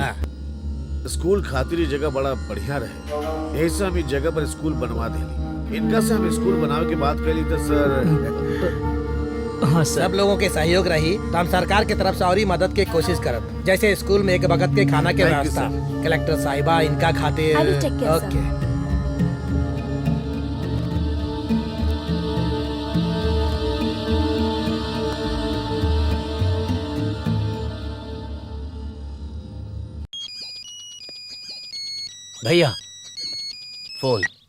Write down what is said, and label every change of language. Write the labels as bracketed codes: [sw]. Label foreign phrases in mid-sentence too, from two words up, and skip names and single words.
[bho] स्कूल खातिर ये जगह बड़ा बढ़िया रहे, यही से हम इस जगह पर स्कूल बनवा देली। इनका से हम स्कूल बनावे की बात कैली तो सर। हाँ सब लोगों के सहयोग रही तो हम सरकार के तरफ से और ही मदद के कोशिश करब। जैसे स्कूल में एक वक्त के खाना के [en] Thank you, [bho] व्यवस्था, कलेक्टर साहिबा इनका खातिर। [en] I will take care, sir. [bho] ओके। भैया फोन।